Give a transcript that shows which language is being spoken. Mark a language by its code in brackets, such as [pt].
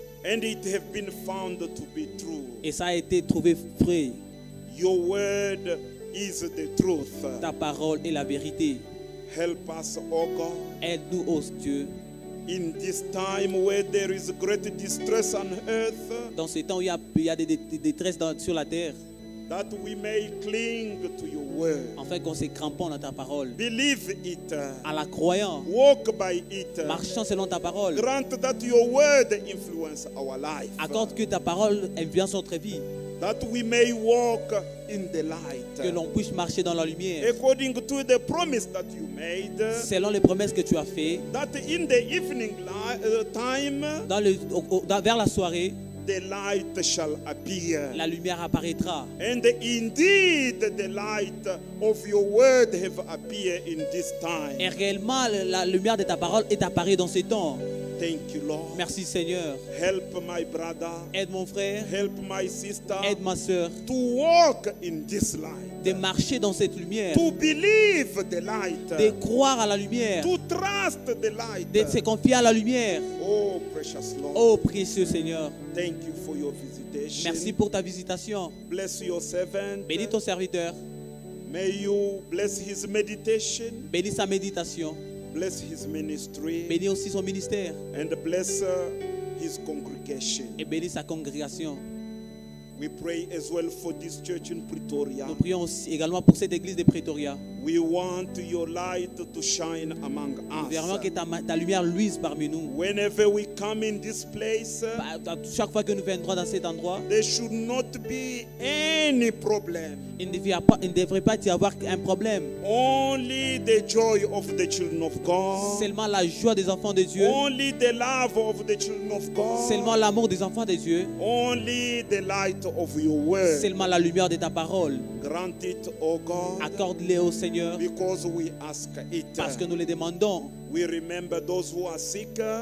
[en] and it have been found to be true. [fr] Et ça a été trouvé vrai. [en] Your word is the truth. [fr] Ta parole est la vérité. [en] Help us, O God, [fr] Aide-nous, ô Dieu, [en] in this time where there is great distress on earth, [fr] dans ces temps où il y a des détresses sur la terre, [en] that we may cling to your word. [fr] afin qu'on se cramponne à ta parole. [en] Believe it, [fr] À la croyant, [en] walk by it. [fr] marchant selon ta parole. [en] Grant that your word influence our life, [fr] Accorde que ta parole influence notre vie. [en] that we may walk in the light, [fr] Que l'on puisse marcher dans la lumière. [en] according to the promise that you made, [fr] Selon les promesses que tu as faites, [en] that in the evening time, [fr] vers la soirée, [en] the light shall appear. [fr] la lumière apparaîtra. [en] And indeed, the light of your word have appeared in this time. [fr] Et réellement, la lumière de ta parole est apparue dans ces temps. [en] Thank you, Lord. [fr] Merci Seigneur. [en] Help my brother, [fr] Aide mon frère, [en] help my sister [fr] aide ma soeur [en] to walk in this light, [fr] de marcher dans cette lumière, [en] to believe the light, [fr] de croire à la lumière, [en] to trust the light. [fr] de se confier à la lumière. [en] Oh, precious Lord, [fr] Oh précieux Seigneur, [en] thank you for your visitation. [fr] merci pour ta visitation. [en] Bless your servant. [fr] Bénis ton serviteur, [en] May you bless his meditation, [fr] bénis sa méditation, [en] bless his ministry, [fr] bénis aussi son ministère [en] and bless his congregation. [fr] et bénis sa congrégation. [en] We pray as well for this church in Pretoria. [fr] Nous prions aussi également pour cette église de Pretoria. [en] We want your light to shine among [fr] Nous voulons que [en] us. [fr] ta lumière luise parmi nous. [en] Whenever we come in this place, [fr] Chaque fois que nous viendrons dans cet endroit, [en] there should not be any problem. [fr] il ne devrait pas y avoir un problème. [en] Only the joy of the children of God. [fr] Seulement la joie des enfants de Dieu. [en] Only the love of the children of God. [fr] Seulement l'amour des enfants de Dieu. [en] Only the light of your word. [fr] Seulement la lumière de ta parole. [en] Grant it, O God, [fr] Accorde-les au Seigneur [en] because we ask it. [fr] parce que nous les demandons. [en] We remember those who are sick,